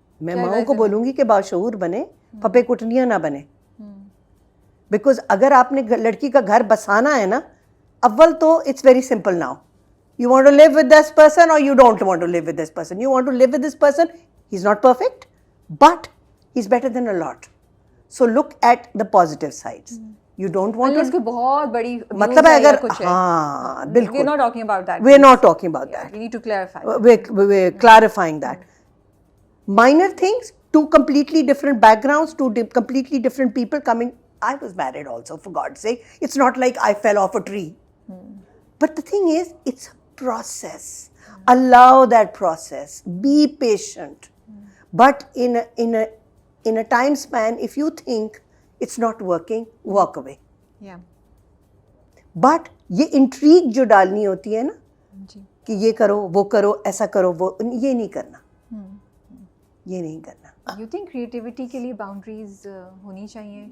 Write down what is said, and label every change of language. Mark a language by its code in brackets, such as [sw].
[ur] میں ماؤں کو بولوں گی کہ باشعور بنے, پھپے کٹنیاں نہ بنے. [en] because [ur] اگر آپ نے لڑکی کا گھر بسانا ہے نا, اول تو [en] It's very simple now, you want to live with this person or you don't want to live with this person. You want to live with this person, he is not perfect but he is better than a lot. So look at the positive sides. You don't want to. [ur] اس کی بہت بڑی مطلب ہے اگر, ہاں بالکل, [en] we're not talking about that. We're not talking about that. We need to clarify. We're clarifying that. Minor things, two completely different backgrounds, two completely different people coming. I was married also, for God's sake. It's not like I fell off a tree. But the thing is, it's a process. Allow that process. Be patient. But in a time span, if you think it's not working, walk away. Yeah. But [ur] یہ intrigue جو ڈالنی ہوتی ہے نا کہ یہ کرو وہ کرو ایسا کرو وہ, یہ نہیں کرنا, یہ نہیں کرنا. [en] You think [ur] creativity کے لیے boundaries ہونی چاہیے?